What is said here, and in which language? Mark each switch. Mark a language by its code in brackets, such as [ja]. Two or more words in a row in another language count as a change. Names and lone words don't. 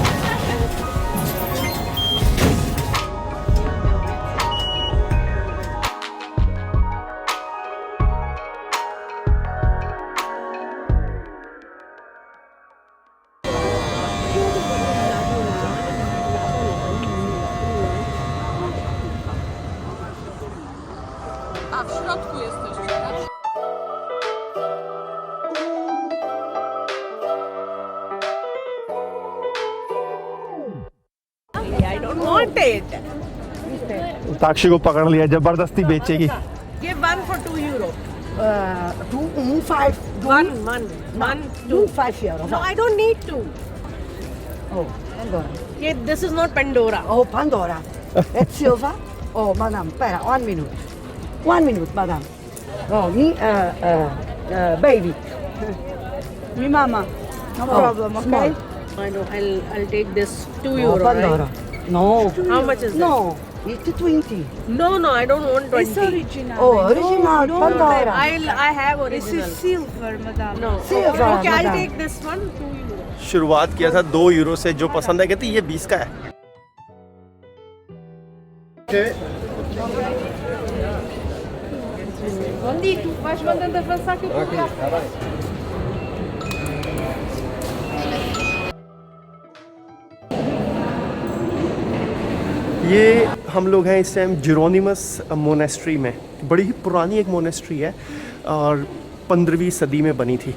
[pl] A w środku jesteście, tak? [en] I don't want it. [hi] साक्षी को पकड़ लिया, जबरदस्ती बेचेगी। [en] Give one for €2. 5. One, two. 5 euro. No, I don't need to. Oh, Pandora. Yeah, this is not Pandora. Oh, Pandora. It's silver. Oh, madam, spera, 1 minute. 1 minute, madam. Oh, me, baby. Me mama. No problem, okay? small. I know. I'll take this €2. Oh, Pandora. Right? No. How much is No, it's 20. No, I don't want 20. It's original. Oh, original, Pandora. I have This original. is silver, madam. No. Silver, Okay, I'll madam. take this one, €2. [hi] शुरुआत किया था €2 से, जो पसंद है कहती ये 20 का है। [pt] Vais mandando avançar que eu vou cá. [hi] ये हम लोग हैं इस टाइम जेरोनिमस मोनेस्ट्री में। बड़ी ही पुरानी एक मोनेस्ट्री है और 15वीं सदी में बनी थी।